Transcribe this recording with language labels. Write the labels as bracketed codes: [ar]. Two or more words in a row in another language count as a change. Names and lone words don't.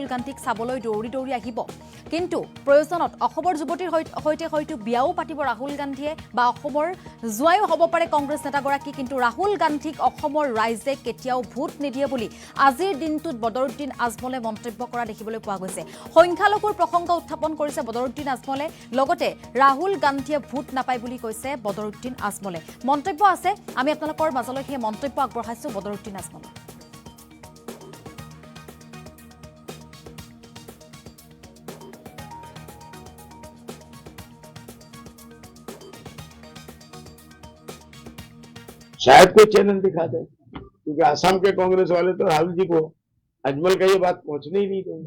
[as] গান্ধীক চাবলৈ দৌৰি আহিব কিন্তু প্ৰয়োজনত অসমৰ যুৱতীৰ সৈতে হয়তো বিয়াও পাতিব ৰাহুল গান্ধীয়ে বা অসমৰ জুৱাইও হ'ব পাৰে কংগ্ৰেছ নেতাগৰাকী কিন্তু ৰাহুল গান্ধীক অসমৰ ৰাইজে কেতিয়াও ভোট নিদিয়ে বুলি আজিৰ দিনটোত বদৰুদ্দিন আজমলে মন্তব্য কৰা দেখিবলৈ পোৱা গৈছে সংখ্যালঘুৰ প্ৰসংগ উত্থাপন কৰিছে বদৰুদ্দিন আজমলে লগতে ৰাহুল গান্ধীয়ে ভোট নাপায় বুলি কৈছে বদৰুদ্দিন আজমলে মন্তব্য আছে আমি আপোনালোকৰ মাজলৈ সেই মন্তব্য আগবঢ়াইছো বদৰুদ্দিন আজমলে [hi] शायद कोई चैनल दिखा दे क्योंकि आसाम के कांग्रेस वाले तो राहुल जी को अजमल का ये बात पहुंचने ही नहीं देंगे